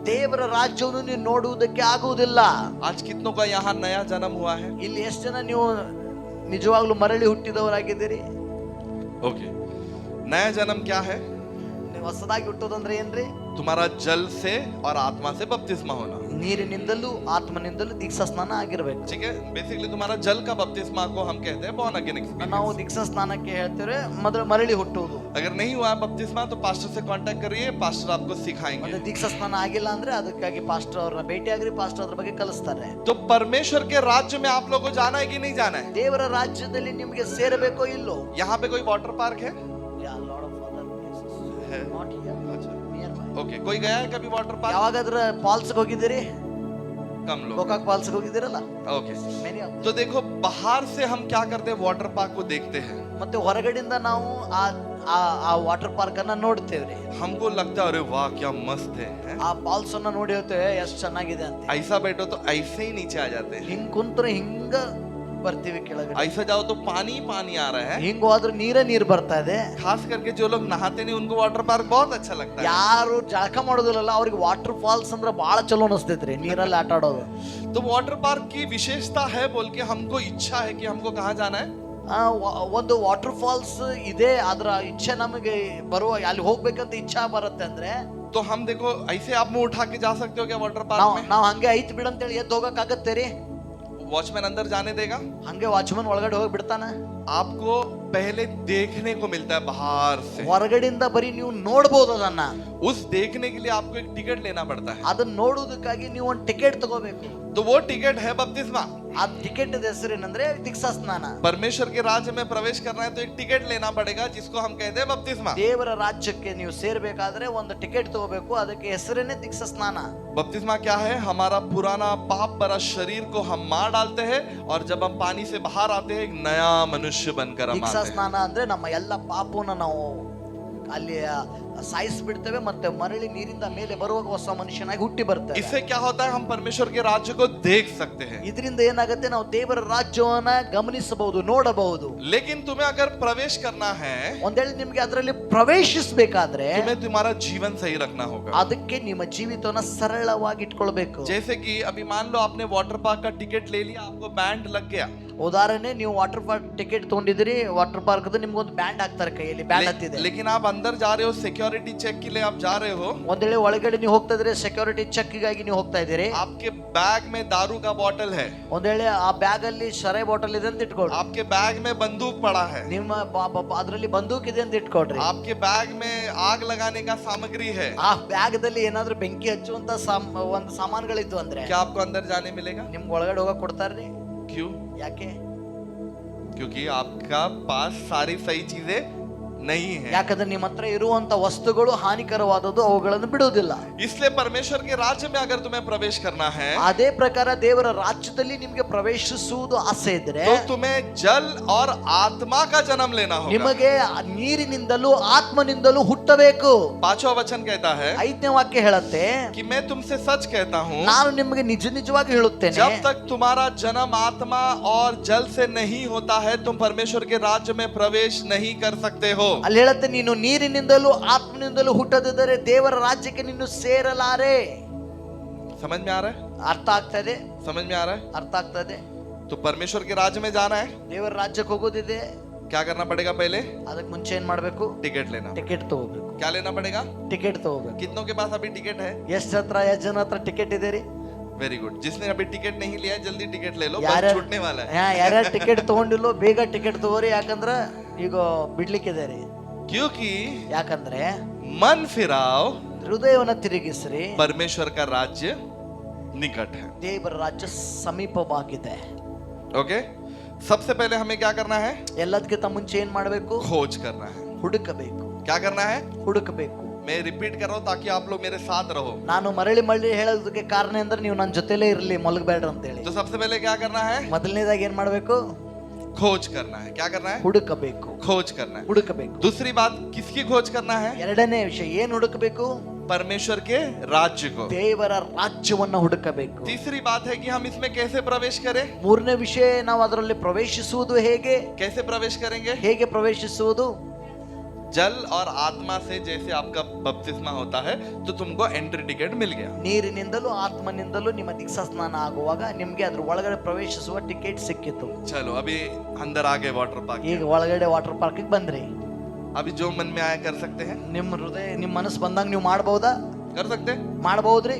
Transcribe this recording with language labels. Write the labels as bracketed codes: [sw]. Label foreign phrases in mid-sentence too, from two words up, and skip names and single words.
[kn] ದೇವರ ರಾಜ್ಯವನ್ನು ನೀನು ನೋಡುವುದಕ್ಕೆ ಆಗುವುದಿಲ್ಲ. [hi] आज कितनों का यहाँ नया जन्म हुआ है? [kn] ಇಲ್ಲಿ ಎಷ್ಟು ಜನ ನೀವು ನಿಜವಾಗ್ಲೂ ಮರಳಿ ಹುಟ್ಟಿದವರಾಗಿದ್ದೀರಿ? [hi] ओके, नया जन्म क्या है? [kn] ನೀವು ಹೊಸದಾಗಿ ಹುಟ್ಟೋದಂದ್ರೆ ಏನ್ರಿ? [hi] तुम्हारा जल से और आत्मा से बपतिस्मा होना, [kn] ನೀರಿನಿಂದಲೂ ಆತ್ಮನಿಂದಲೂ ದೀಕ್ಷಾ ಸ್ನಾನ ಆಗಿರ್ಬೇಕು. [hi] ठीक है. बेसिकली तुम्हारा जल का बपतिस्मा को हम कहते हैं [en] born again experience. [kn] ನಾವು ದೀಕ್ಷಾ ಸ್ನಾನಕ್ಕೆ ಹೇಳ್ತೇವೆ ಮೊದಲು ಮರಳಿ ಹುಟ್ಟುವುದು. [hi] अगर नहीं हुआ बपतिस्मा तो पास्टर से कांटेक्ट करिए, पास्टर आपको सिखाएंगे. [kn] ಮತ್ತೆ ದೀಕ್ಷಾ ಸ್ನಾನ ಆಗಿಲ್ಲ ಅಂದ್ರೆ ಅದಕ್ಕಾಗಿ ಪಾಸ್ಟರ್ ಅವ್ರನ್ನ ಭೇಟಿ ಆಗ್ರಿ, ಪಾಸ್ಟರ್ ಅದ್ರ ಬಗ್ಗೆ ಕಲಿಸ್ತಾರೆ. [hi] तो परमेश्वर के राज्य में आप लोगों को जाना है कि नहीं जाना है? [kn] ದೇವರ ರಾಜ್ಯದಲ್ಲಿ ನಿಮಗೆ ಸೇರಬೇಕೋ ಇಲ್ಲೋ? [hi] यहाँ पे कोई [en] water park [hi] है? है? [en] Not here. [hi] अच्छा, [en] Nearby. [hi] ओके. कोई गया है कभी [en] water park? [kn] ಯಾವಾಗಾದ್ರ ಫಾಲ್ಸ್ ಹೋಗಿದ್ದೀರಿ? [hi] कम लोग. [kn] ಗೋಕಾಕ್ ಫಾಲ್ಸ್ ಹೋಗಿದ್ದೀರಲ್ಲ? [hi] ओके. [en] Many of them. [hi] तो देखो, बाहर से हम क्या करते हैं, [en] water park [hi] को देखते हैं. [kn] ಮತ್ತೆ ಹೊರಗಡೆಯಿಂದ ನಾವು ಆ [en] water park [kn] ಅನ್ನ ನೋಡ್ತೇವ್ರಿ. [hi] हमको लगता है अरे वाह क्या मस्त है, हैं? [kn] ಆ ಫಾಲ್ಸ್ ಅನ್ನ ನೋಡಿ ಹೇಳ್ತೇವೆ ಎಷ್ಟು ಚೆನ್ನಾಗಿದೆ ಅಂತ. [hi] ऐसा बैठो तो ऐसे ही नीचे आ जाते हैं, [kn] ಹಿಂಗ್ ಕುಂತ್ರೆ ಹಿಂಗ ಬರ್ತೀವಿ ಕೆಳಗಡೆ. [hi] ऐसा जाओ तो पानी ही पानी आ रहा है. [kn] ಹಿಂಗ್ ಹೋದ್ರೆ ನೀರ್ ಬರ್ತಾ ಇದೆ. [hi] खास करके जो लोग नहाते नहीं उनको [en] water park [hi] बहुत अच्छा लगता है. [kn] ಯಾರು ಜಳಕ ಮಾಡೋದಿಲ್ಲಲ್ಲ ಅವ್ರಿಗೆ [en] water falls [kn] ಅಂದ್ರೆ ಬಹಳ ಚಲೋ ಅನಿಸ್ತೈತ್ರಿ ನೀರಲ್ಲಿ ಆಟ ಆಡೋದು. [hi] तो [en] water park [hi] की विशेषता है बोल के हमको इच्छा है कि हमको कहाँ जाना है. [kn] ಒಂದು [en] water falls [kn] ಇದೆ, ಅದರ ಇಚ್ಛೆ ನಮಗೆ ಬರುವ ಅಲ್ಲಿ ಹೋಗ್ಬೇಕಂತ ಇಚ್ಛಾ ಬರುತ್ತೆ ಅಂದ್ರೆ [hi] तो हम देखो ऐसे आप मुंह उठा के जा सकते हो क्या [en] water park [hi] में? [kn] ನಾವ್ ಹಂಗೆ ಐತ್ ಬಿಡಂತೇಳಿ ಎದ್ದು ಹೋಗಕ್ ಆಗತ್ತೆ ರೀ? [hi] वॉचमैन अंदर जाने देगा? [kn] ಹಂಗೆ ವಾಚ್ಮನ್ ಒಳಗಡೆ ಹೋಗಿ ಬಿಡ್ತಾನ? [hi] आपको पहले देखने को मिलता है बाहर से. [kn] ಹೊರಗಡೆಯಿಂದ ಬರೀ ನೀವು ನೋಡ್ಬೋದು ಅದನ್ನ. [hi] उस देखने के लिए आपको एक टिकट लेना पड़ता है. [kn] ಅದನ್ನ ನೋಡುವುದಕ್ಕಾಗಿ ನೀವು ಒಂದು ಟಿಕೆಟ್ ತಗೋಬೇಕು. [hi] तो वो टिकट है बपतिस्मा. [kn] ಆ ಟಿಕೆಟ್ ಹೆಸರೇನಂದ್ರೆ ದೀಕ್ಷಾ ಸ್ನಾನ. [hi] परमेश्वर के राज्य में प्रवेश करना है तो एक टिकट लेना पड़ेगा जिसको हम कहते हैं बपतिस्मा. [kn] ದೇವರ ರಾಜ್ಯಕ್ಕೆ ನೀವು ಸೇರ್ಬೇಕಾದ್ರೆ ಒಂದು ಟಿಕೆಟ್ ತಗೋಬೇಕು, ಅದಕ್ಕೆ ಹೆಸರೇನೆ ದೀಕ್ಷಾ ಸ್ನಾನ. [hi] बपतिस्मा क्या है? हमारा पुराना पाप भरा शरीर को हम मार डालते हैं और जब हम पानी से बाहर आते हैं एक नया मनुष्य बनकर हम [kn] ದೀಕ್ಷಾ [hi] आते हैं. [kn] ಸ್ನಾನ ಅಂದ್ರೆ ನಮ್ಮ ಎಲ್ಲ ಪಾಪವನ್ನ ನಾವು ಅಲ್ಲಿ ಸಾಯಿಸ್ಬಿಡ್ತೇವೆ, ಮತ್ತೆ ಮರಳಿ ನೀರಿಂದ ಮೇಲೆ ಬರುವಾಗ ಹೊಸ ಮನುಷ್ಯನಾಗಿ ಹುಟ್ಟಿ ಬರ್ತೇವೆ. [hi] इससे क्या होता है? हम परमेश्वर के राज्य को देख सकते हैं. [kn] ಇದರಿಂದ ಏನಾಗುತ್ತೆ, ನಾವು ದೇವರ ರಾಜ್ಯವನ್ನ ಗಮನಿಸಬಹುದು, ನೋಡಬಹುದು. [hi] लेकिन तुम्हें अगर प्रवेश करना है [kn] ಒಂದ್ ವೇಳೆ ನಿಮ್ಗೆ ಅದರಲ್ಲಿ ಪ್ರವೇಶಿಸಬೇಕಾದ್ರೆ [hi] तुम्हें तुम्हारा जीवन सही रखना होगा. [kn] ಅದಕ್ಕೆ ನಿಮ್ಮ ಜೀವಿತವನ್ನ ಸರಳವಾಗಿ ಇಟ್ಕೊಳ್ಬೇಕು. [hi] जैसे कि अभी मान लो आपने [en] water park [hi] का टिकट ले लिया, आपको बैंड लग गया. [kn] ಉದಾಹರಣೆ, ನೀವು [en] water park [kn] ಟಿಕೆಟ್ ತಗೊಂಡಿದ್ದೀರಿ, [en] water park [kn] ನಿಮ್ಗೊಂದು ಬ್ಯಾಂಡ್ ಹಾಕ್ತಾರೆ ಕೈಯಲ್ಲಿ, ಬ್ಯಾಂಡ್ ಹತ್ತಿದೆ. [hi] लेकिन आप अंदर जा रहे हो, [en] security check [hi] के लिए आप जा रहे हो. [kn] ಒಂದ್ ವೇಳೆ ಒಳಗಡೆ ನೀವು ಹೋಗ್ತಾ ಇದ್ರೆ [en] security check [kn] ಗಾಗಿ ನೀವು ಹೋಗ್ತಾ ಇದ್ದೀರಿ. [hi] आपके बैग में दारू का बोतल है. [kn] ಒಂದ್ ವೇಳೆ ಆ ಬ್ಯಾಗ್ ಅಲ್ಲಿ ಶರಾಯಿ ಬಾಟಲ್ ಇದೆ ಅಂತ ಇಟ್ಕೊಳ್ರಿ. [hi] आपके बैग में बंदूक पड़ा है. [kn] ನಿಮ್ಮ ಅದರಲ್ಲಿ ಬಂದೂಕ್ ಇದೆ ಅಂತ ಇಟ್ಕೊಳ್ರಿ. [hi] आपके बैग में आग लगाने का सामग्री है. [kn] ಆ ಬ್ಯಾಗ್ ದಲ್ಲಿ ಏನಾದ್ರೂ ಬೆಂಕಿ ಹಚ್ಚುವಂತ ಒಂದು ಸಾಮಾನುಗಳಿತ್ತು ಅಂದ್ರೆ [hi] क्या आपको अंदर जाने मिलेगा? [kn] ನಿಮ್ಗೆ ಒಳಗಡೆ ಹೋಗಕ್ ಕೊಡ್ತಾರ್ರಿ? [hi] क्यों? [kn] ಯಾಕೆ? [hi] क्योंकि आपका पास सारी सही चीजें नहीं है. [kn] ಯಾಕಂದ್ರೆ ನಿಮ್ಮ ಹತ್ರ ಇರುವಂತ ವಸ್ತುಗಳು ಹಾನಿಕರವಾದದ್ದು, ಅವುಗಳನ್ನು ಬಿಡುವುದಿಲ್ಲ. [hi] इसलिए परमेश्वर के राज्य में अगर तुम्हें प्रवेश करना है [kn] ಅದೇ ಪ್ರಕಾರ ದೇವರ ರಾಜ್ಯದಲ್ಲಿ ನಿಮಗೆ ಪ್ರವೇಶಿಸುವುದು ಆಸೆ ಇದ್ರೆ [hi] तो तुम्हें जल और आत्मा का जन्म लेना होगा. [kn] ನಿಮಗೆ ನೀರಿನಿಂದಲೂ ಆತ್ಮನಿಂದಲೂ ಹುಟ್ಟಬೇಕು. [hi] पांचवा वचन कहता है [kn] 5ನೇ ವಾಕ್ಯ ಹೇಳುತ್ತೆ, [hi] कि मैं तुमसे सच कहता हूँ, [kn] ನಾನು ನಿಮಗೆ ನಿಜವಾಗಿ ಹೇಳುತ್ತೇನೆ, [hi] जब तक तुम्हारा जन्म आत्मा और जल से नहीं होता है तुम परमेश्वर के राज्य में प्रवेश नहीं कर सकते हो. [kn] ಅಲ್ಲಿ ಹೇಳುತ್ತೆ, ನೀನು ನೀರಿನಿಂದಲೂ ಆತ್ಮನಿಂದಲೂ ಹುಟ್ಟದಿದ್ದರೆ ದೇವರ ರಾಜ್ಯಕ್ಕೆ ನೀನು ಸೇರಲಾರೆ. [hi] समझ में आ रहा है? [kn] ಅರ್ಥ ಆಗ್ತಾ ಇದೆ? [hi] समझ में आ रहा है? [kn] ಅರ್ಥ ಆಗ್ತಾ ಇದೆ? [hi] तो परमेश्वर के राज्य में जाना है, [kn] ದೇವರ ರಾಜ್ಯಕ್ಕೆ ಹೋಗೋದಿದೆ, [hi] क्या करना पड़ेगा? पहले [kn] ಅದಕ್ಕೆ ಮುಂಚೆ ಏನ್ ಮಾಡ್ಬೇಕು? [hi] टिकट लेना. [kn] ಟಿಕೆಟ್ ತಗೋಬೇಕು. [hi] क्या लेना पड़ेगा? [kn] ಟಿಕೆಟ್ ತಗೋಬೇಕು. [hi] कितनों के पास अभी टिकट है? [kn] ಎಷ್ಟು ಜನ ಹತ್ರ ಟಿಕೆಟ್ ಇದೆ ರೀ? [en] very good. [hi] जिसने अभी टिकट नहीं लिया है जल्दी टिकट ले लो, बस [kn] ಯಾರ್ಯಾರು [hi] छूटने वाला है. [kn] ಯಾರ್ಯಾರು ಟಿಕೆಟ್ ತಗೊಂಡಿಲ್ಲೋ ಬೇಗ ಟಿಕೆಟ್ ತಗೋರಿ, ಯಾಕಂದ್ರ ಈಗ ಬಿಡ್ಲಿಕ್ಕಿದೆ ರೀ. [hi] क्योंकि [kn] ಯಾಕಂದ್ರೆ [hi] मन फिराओ, [kn] ಹೃದಯವನ್ನ ತಿರುಗಿಸ್ರಿ, [hi] परमेश्वर का राज्य निकट है. [kn] ದೇವರ ರಾಜ್ಯ ಸಮೀಪವಾಗಿದೆ. [hi] ओके, सबसे पहले हमें क्या करना है? [kn] ಎಲ್ಲದಕ್ಕಿಂತ ಮುಂಚೆ ಏನ್ ಮಾಡ್ಬೇಕು? [hi] खोज करना है. [kn] ಹುಡುಕಬೇಕು. [hi] क्या करना है? [kn] ಹುಡುಕಬೇಕು. [hi] मैं रिपीट कर रहा हूं ताकि आप लोग मेरे साथ रहो. [kn] ನಾನು ಮರಳಿ ಹೇಳೋದಕ್ಕೆ ಕಾರಣ ಅಂದ್ರೆ ನೀವು ನನ್ನ ಜೊತೆಲೇ ಇರಲಿ, ಮಲಗಬೇಡ್ರಿ ಅಂತ ಹೇಳಿ. [hi] तो सबसे पहले क्या करना है? [kn] ಮೊದಲನೇದಾಗಿ ಏನ್ ಮಾಡ್ಬೇಕು? [hi] खोज करना है. क्या करना है? [kn] ಹುಡುಕಬೇಕು. [hi] खोज करना है. [kn] ಹುಡುಕಬೇಕು. [hi] दूसरी बात, किसकी खोज करना है? [kn] ಎರಡನೇ ವಿಷಯ ಏನ್ ಹುಡುಕಬೇಕು? [hi] परमेश्वर के राज्य को. [kn] ದೇವರ ರಾಜ್ಯವನ್ನ ಹುಡುಕಬೇಕು. [hi] तीसरी बात है कि हम इसमें कैसे प्रवेश करें? [kn] ಮೂರನೇ ವಿಷಯ, ನಾವು ಅದರಲ್ಲಿ ಪ್ರವೇಶಿಸುವುದು ಹೇಗೆ? [hi] कैसे प्रवेश करेंगे? [kn] ಹೇಗೆ ಪ್ರವೇಶಿಸುವುದು? [hi] जल और आत्मा से जैसे आपका बपतिस्मा होता है तो तुमको [en] entry ticket [hi] मिल गया। [kn] ನೀರಿನಿಂದಲೂ ಆತ್ಮನಿಂದಲೂ ನಿಮ್ಮ ದೀಕ್ಷಾ ಸ್ನಾನ ಆಗುವಾಗ ನಿಮ್ಗೆ ಅದ್ರ ಒಳಗಡೆ ಪ್ರವೇಶಿಸುವ ಟಿಕೆಟ್ ಸಿಕ್ಕಿತ್ತು. [hi] चलो अभी अंदर आ गए [en] water park. [kn] ಈಗ ಒಳಗಡೆ [en] water park [kn] ಬಂದ್ರಿ. [hi] अभी जो मन में आया कर सकते हैं, [kn] ನಿಮ್ಮ ಹೃದಯ ನಿಮ್ಮ ಮನಸ್ಸು ಬಂದಾಗ ನೀವು ಮಾಡಬಹುದಾ? [hi] कर सकते हैं। [kn] ಮಾಡಬಹುದ್ರಿ.